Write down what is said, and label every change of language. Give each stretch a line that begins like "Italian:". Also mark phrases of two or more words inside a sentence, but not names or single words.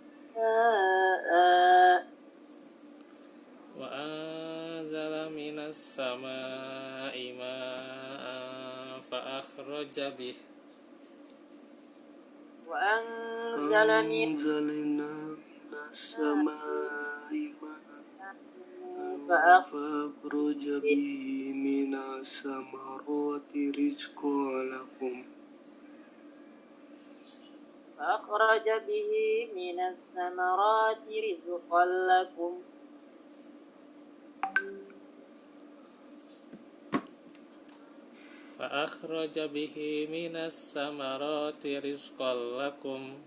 Arabic: وأنزل من السماء ماء فأخرج به. أنزلنا من السماء ماء فأخرج به من الثمرات رزقا لكم. فأخرج به من الثمرات رزقا لكم فأخرج به من الثمرات رزقا لكم